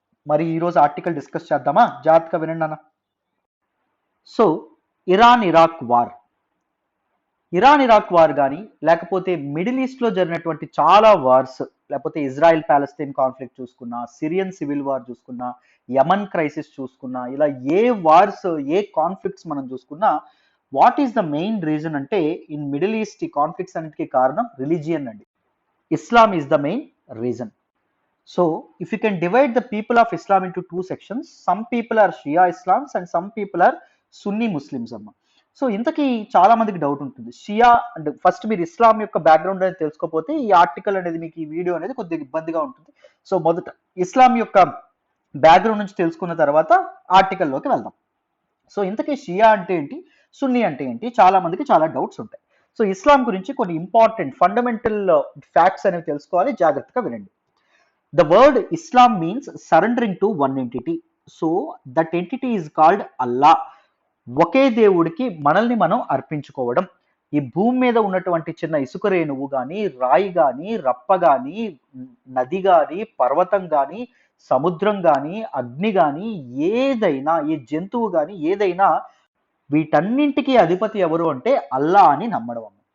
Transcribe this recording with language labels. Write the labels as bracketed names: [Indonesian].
[Telugu] మరి ఈరోజు article discuss చేద్దామా? జాగ్రత్తగా వినండి అన్న. సో ఇరాక్ వార్ కానీ, లేకపోతే మిడిల్ ఈస్ట్లో జరిగినటువంటి చాలా వార్స్, లేకపోతే ఇజ్రాయెల్ ప్యాలెస్తైన్ కాన్ఫ్లిక్ట్ చూసుకున్నా, సిరియన్ సివిల్ వార్ చూసుకున్నా, యమన్ క్రైసిస్ చూసుకున్నా, ఇలా ఏ వార్స్, ఏ కాన్ఫ్లిక్ట్స్ మనం చూసుకున్నా, [English] what is the main reason [Telugu] అంటే, ఇన్ మిడిల్ ఈస్ట్ ఈ కాన్ఫ్లిక్ట్స్ అన్నిటికీ కారణం రిలీజియన్ అండి. [English] Islam is the main reason. So if you can divide the people of Islam into 2 sections, some people are Shia Islams and some people are Sunni Muslims అమ్మ. [Telugu] So ఇంతకీ చాలా మందికి doubt ఉంటుంది, షియా అంటే ఫస్ట్ మీరు ఇస్లాం యొక్క బ్యాక్గ్రౌండ్ అనేది తెలుసుకోకపోతే ఈ ఆర్టికల్ అనేది మీకు, ఈ వీడియో అనేది కొద్దిగా ఇబ్బందిగా ఉంటుంది. సో మొదట ఇస్లాం యొక్క బ్యాక్గ్రౌండ్ నుంచి తెలుసుకున్న తర్వాత ఆర్టికల్లోకి వెళ్దాం. సో ఇంతకీ షియా అంటే ఏంటి, సున్నీ అంటే ఏంటి, చాలా మందికి చాలా డౌట్స్ ఉంటాయి. సో ఇస్లాం గురించి కొన్ని ఇంపార్టెంట్ ఫండమెంటల్ ఫ్యాక్ట్స్ అనేవి తెలుసుకోవాలి, జాగ్రత్తగా వినండి. [English] The word Islam means surrendering to one entity. So that entity is called Allah. [Telugu] ఒకే దేవుడికి మనల్ని మనం అర్పించుకోవడం. ఈ భూమి మీద ఉన్నటువంటి చిన్న ఇసుక రేణువు కానీ, రాయి కానీ, రప్ప కానీ, నది కానీ, పర్వతం కానీ, సముద్రం కానీ, అగ్ని కానీ, ఏదైనా, ఏ జంతువు కానీ, ఏదైనా, వీటన్నింటికి అధిపతి ఎవరు అంటే అల్లా అని నమ్మడం.